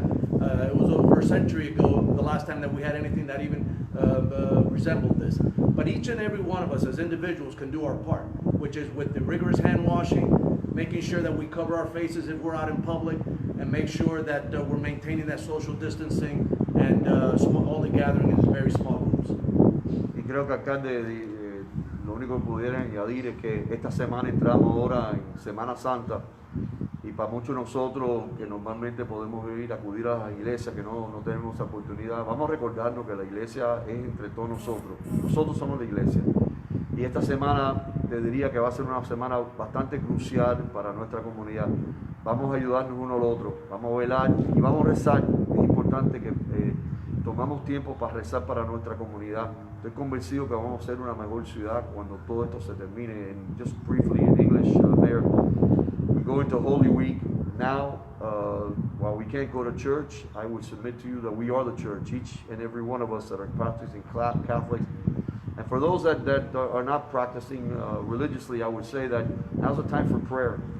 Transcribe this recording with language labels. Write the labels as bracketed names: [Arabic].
[English] It was over a century ago, the last time that we had anything that even resembled this. But each and every one of us as individuals can do our part, which is with the rigorous hand washing, making sure that we cover our faces if we're out in public, and make sure that we're maintaining that social distancing and only gathering in very small groups. [Spanish] Y creo que, alcalde, lo único que pudiera añadir es que esta semana entramos ahora en Semana Santa, y para muchos de nosotros que normalmente podemos acudir a las iglesias, que no tenemos esa oportunidad, vamos a recordarnos que la iglesia es entre todos nosotros somos la iglesia, y esta semana te diría que va a ser una semana bastante crucial para nuestra comunidad. Vamos a ayudarnos uno al otro, vamos a velar y vamos a rezar. Es importante que tomamos tiempo para rezar para nuestra comunidad. Estoy convencido que vamos a ser una mejor ciudad cuando todo esto se termine. [English] And just briefly in English, Mayor, we go into Holy Week now. While we can't go to church, I would submit to you that we are the church, each and every one of us that are practicing Catholics. And for those that are not practicing religiously, I would say that now's the time for prayer.